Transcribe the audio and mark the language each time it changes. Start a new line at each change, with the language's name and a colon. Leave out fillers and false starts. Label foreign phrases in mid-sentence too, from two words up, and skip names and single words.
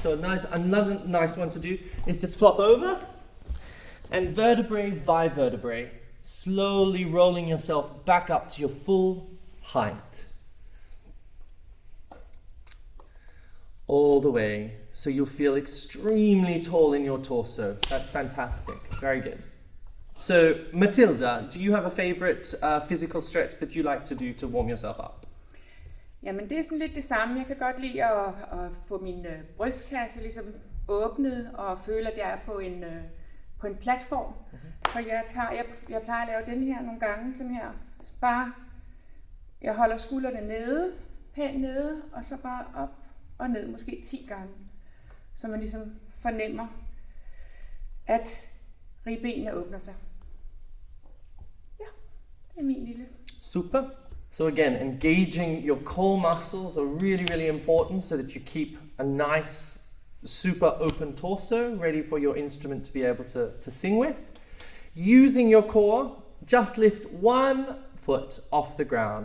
English: So another nice one to do is just flop over and vertebrae by vertebrae, slowly rolling yourself back up to your full height. All the way, so you'll feel extremely tall in your torso. That's fantastic. Very good. So, Matilda, do you have a favorite physical stretch that you like to do to warm yourself up?
Danish: Jamen, det er sådan lidt det samme. Jeg kan godt lide at få min brystkasse ligesom åbnet og føle, at jeg er på en platform. Så jeg plejer at lave den her nogle gange, sådan her. Så bare, jeg holder skuldrene nede, pænt nede, og så bare op og ned, måske 10 gange. Så man ligesom fornemmer, at ribbenene åbner sig. Ja, det er min lille. Super.
English: So again, engaging your core muscles are really, really important so that you keep a nice, super open torso ready for your instrument to be able to sing with. Using your core, just lift one foot off the ground.